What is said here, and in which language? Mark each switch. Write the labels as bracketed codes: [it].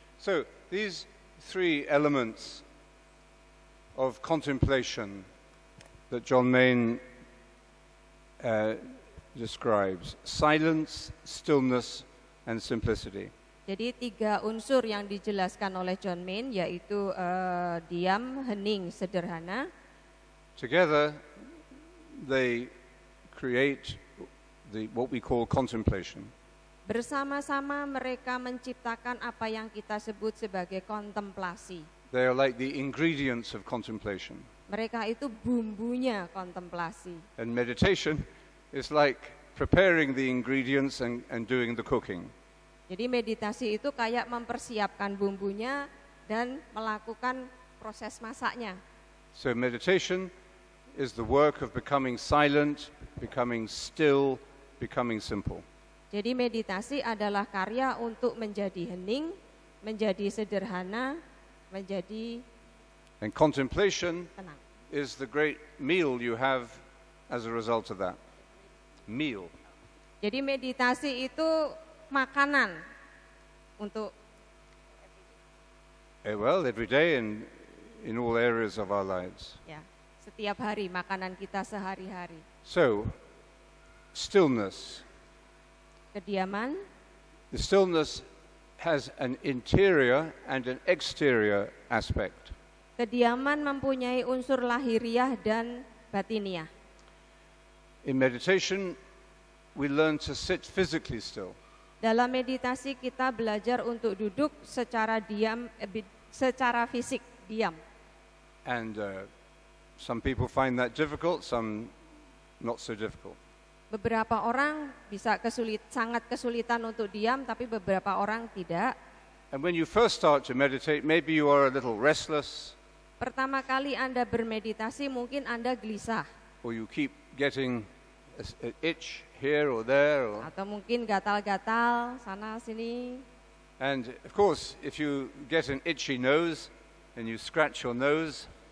[en] So these 3 elements of contemplation that John Main describes: silence, stillness, and simplicity. [id] Jadi 3 unsur yang dijelaskan oleh John Main yaitu diam, hening, sederhana. [en] Together, they create what we call contemplation. [id] Bersama-sama mereka menciptakan apa yang kita sebut sebagai kontemplasi. [en] They are like the ingredients of contemplation. [id] Mereka itu bumbunya kontemplasi. [en] And meditation is like preparing the ingredients and doing the cooking. [id] Jadi meditasi itu kayak mempersiapkan bumbunya dan melakukan proses masaknya. [en] So meditation is the work of becoming silent, becoming still, becoming simple. [id] Jadi meditasi adalah karya untuk menjadi hening, menjadi sederhana, menjadi [en] And contemplation [id] tenang. [en] is the great meal you have as a result of that. Meal. [id] Jadi meditasi itu makanan untuk [en] Well, every day and in all areas of our lives. [id] ya, setiap hari makanan kita sehari-hari. [en] So, stillness. [id] Kediaman, [en] The stillness has an interior and an exterior aspect. [id] kediaman mempunyai unsur lahiriah dan batiniah. [en] In meditation, we learn to sit physically still. [id] Dalam meditasi kita belajar untuk duduk secara diam, secara fisik, diam. [en] And some people find that difficult, some not so difficult. [id] Beberapa orang bisa sangat kesulitan untuk diam, tapi beberapa orang tidak. [en] And when you first start to meditate, maybe you are a little restless, [id] Pertama kali Anda bermeditasi mungkin Anda gelisah, [en] or you keep getting an itch here or there. [id] atau mungkin gatal-gatal sana sini. [en] And of course, if you get an itchy nose and you scratch your nose,